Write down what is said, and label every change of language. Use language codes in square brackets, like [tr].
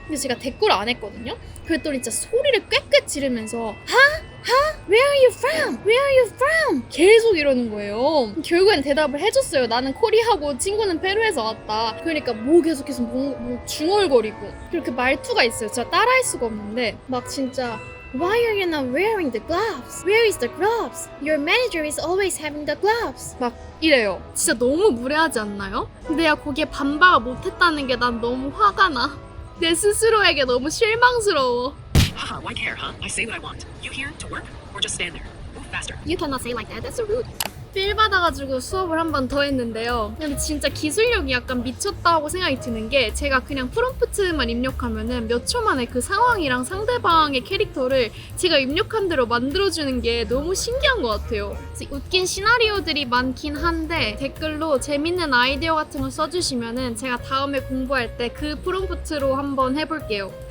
[ko] 근데 제가 댓글 안 했거든요. 그랬더니 진짜 소리를 꽥꽥 지르면서 [en] Where are you from? Where are you from? [ko] 계속 이러는 거예요. 결국엔 대답을 해줬어요. 나는 코리아고 친구는 페루에서 왔다. 그러니까 뭐 계속해서 뭐 중얼거리고 그리고 그 말투가 있어요. 진짜 따라할 수가 없는데 막 진짜 [en] Why are you not wearing the gloves? Where is the gloves? Your manager is always having the gloves. [ko] 막 이래요. 진짜 너무 무례하지 않나요? 근데 내가 거기에 반박을 못했다는 게 난 너무 화가 나. 내 스스로에게 너무 실망스러워. [en] Haha, why care, huh? I say what I want. You here to work or just stand there? Move faster. You cannot say like that. That's so rude. [ko] 필 받아가지고 수업을 한 번 더 했는데요. 근데 진짜 기술력이 약간 미쳤다고 생각이 드는 게 제가 그냥 프롬프트만 입력하면은 몇 초 만에 그 상황이랑 상대방의 캐릭터를 제가 입력한 대로 만들어주는 게 너무 신기한 것 같아요. 그래서 웃긴 시나리오들이 많긴 한데 댓글로 재밌는 아이디어 같은 거 써주시면은 제가 다음에 공부할 때 그 프롬프트로 한번 해볼게요.